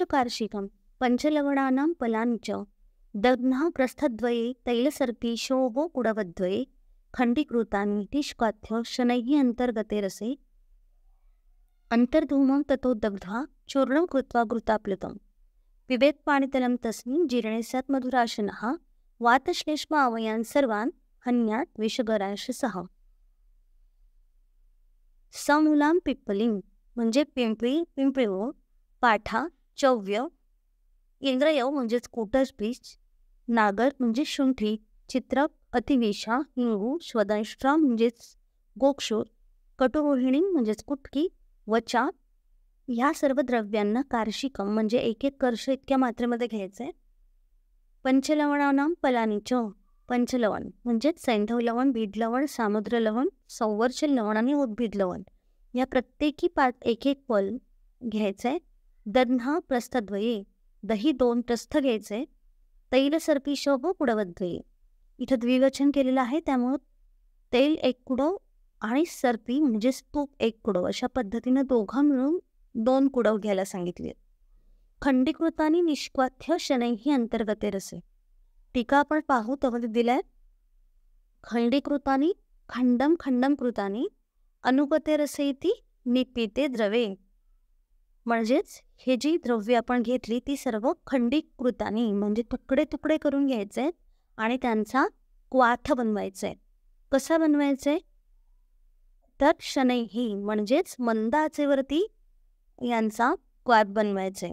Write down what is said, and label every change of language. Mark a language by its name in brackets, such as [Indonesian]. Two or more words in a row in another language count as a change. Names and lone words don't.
[Sanskrit] कार्षिकं पंचलवणानां फलानि च दग्नः प्रस्थद्वये तैलसर्पीशोः कुडवद्वये खण्डीकृतानि निष्काथ्य शनैः अंतर्गते रसे अंतर्धूमं ततो दग्ध्वा चूर्णं कृत्वा घृताप्लुतं पिबेत् पाणितलं तस्मिन् जीर्णे स्यात् मधुराशनः वातश्लेष्म आवयान् सर्वान् हन्यात् विषगरांशसः. समूलां पिप्पलीं [Marathi] म्हणजे पिंपळी, पिंपळीवर, पाठा, चौव्य, इंद्रियव म्हणजेच कोटसबीज, नागर म्हणजे शुंठी, चित्रक, अतिविषा, हिंगू, श्वदंष्ट्रा म्हणजेच गोक्षूर, कटुरोहिणी म्हणजेच कुटकी, वचा ह्या सर्व द्रव्यांना कार्षिकम म्हणजे एक एक कर्ष इतक्या मात्रेमध्ये घ्यायचंय. [Sanskrit] पंचलवणानां फलानि च [Marathi] पंचलवण म्हणजेच सैंधव लवण, बीड लवण, सामुद्र लवण, संवर्चन लवण आणि उद्भिद लवण या प्रत्येकी एक एक फल घ्यायचंय. [Sanskrit] दध्ना प्रस्थद्वये [Marathi] दही 2 प्रस्थ घ्यायचे. [Sanskrit] तैल सर्पीशोः कुडवद्वये [Marathi] इथं द्विवचन केलेलं आहे, त्यामुळं तेल 1 कुडव आणि सर्पी म्हणजेच तूप 1 कुडव अशा पद्धतीनं दोघं मिळून 2 कुडव घ्यायला सांगितले. [Sanskrit] खंडीकृतानी निष्काथ्य शनैः अंतर्गते रसे. [Marathi] टीका आपण पाहू त्यामध्ये दिलाय [Sanskrit] खंडीकृतानी खंडम खंडम कृतानी अनुगते रसेती निपिते द्रवे [Marathi] म्हणजेच हे जी द्रव्य आपण घेतली ती सर्व खंडीकृतानी म्हणजे तुकडे तुकडे करून घ्यायचे आणि त्यांचा क्वाथ बनवायचा. कसा बनवायचे तर शनैही म्हणजेच मंद आचेवरती यांचा क्वाथ बनवायचे.